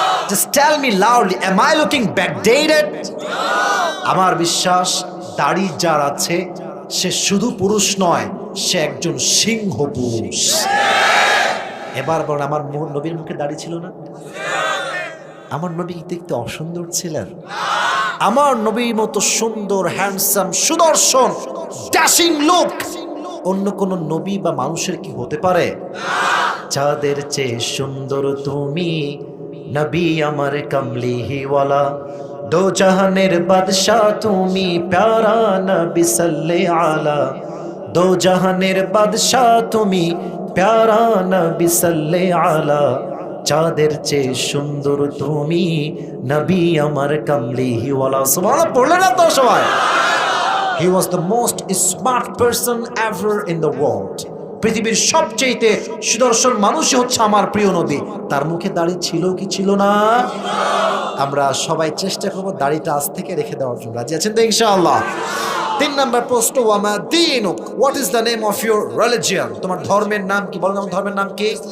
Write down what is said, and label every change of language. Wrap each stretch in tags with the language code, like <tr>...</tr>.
<en>Just tell me loudly, am I looking backdated?</en> <bn>আমার বিশ্বাস দাড়ি যার আছে সে শুধু পুরুষ নয়, সে একজন সিংহ পুরুষ। এবার বলেন আমার নবীর মুখে দাড়ি ছিল না? আমার নবী দেখতে অসুন্দর ছিলেন? আমার নবীর মতো সুন্দর, হ্যান্ডসাম, সুদর্শন, ড্যাশিং লুক অন্য কোন নবী বা মানুষের কি হতে পারে? চাঁদের চেয়ে সুন্দর তুমি, নবী আমার কমলিওয়ালা। দো জাহানের বাদশাহ তুমি, প্যারা নবী সাল্লে আলা। দো জাহানের বাদশাহ তুমি, প্যারা নবী সাল্লে আলা। চাঁদের চেয়ে সুন্দর তুমি, নবী আমার কমলিওয়ালা। সুবহানাল্লাহ পড়লে না তো সবাই?</bn> <en>He was the most smart person ever in the world.</en> <bn>পৃথিবীর সবচেয়ে সুদর্শন মানুষই হচ্ছে আমার প্রিয় নবী। তার মুখে দাড়ি ছিল কি ছিল না? আমরা সবাই চেষ্টা করব দাড়িটা আজ থেকে রেখে দেওয়ার জন্য। রাজি আছেন তো ইনশাআল্লাহ? 3 নম্বর প্রশ্ন,</bn> <ar>ওয়ামা দীনুক,</ar> <en>What is the name of your religion?</en> <bn>তোমার ধর্মের নাম কি? বলো, তোমার ধর্মের নাম কি?</bn>